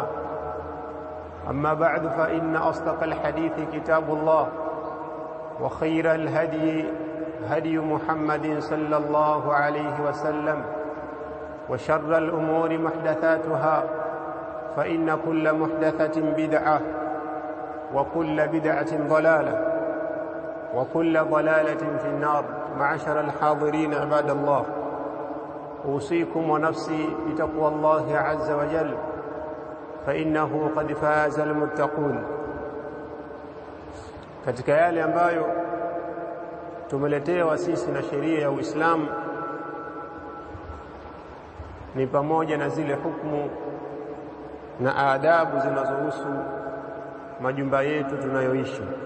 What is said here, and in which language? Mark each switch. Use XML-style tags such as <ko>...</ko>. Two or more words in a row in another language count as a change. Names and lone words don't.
<ar>أما بعد فإن أصدق الحديث كتاب الله وخير الهدي هدي محمد صلى الله عليه وسلم وشر الأمور محدثاتها فإن كل محدثة بدعة وكل بدعة ضلالة وكل ضلالة في النار. معاشر الحاضرين عباد الله، أوصيكم ونفسي بتقوى الله عز وجل فإنه قد فاز المتقون.</ar> <sw>Katika yale ambayo tumeletewa sisi na sheria ya Uislamu ni pamoja na zile hukumu na adabu zinazohusu majumba yetu tunayoishi.</sw>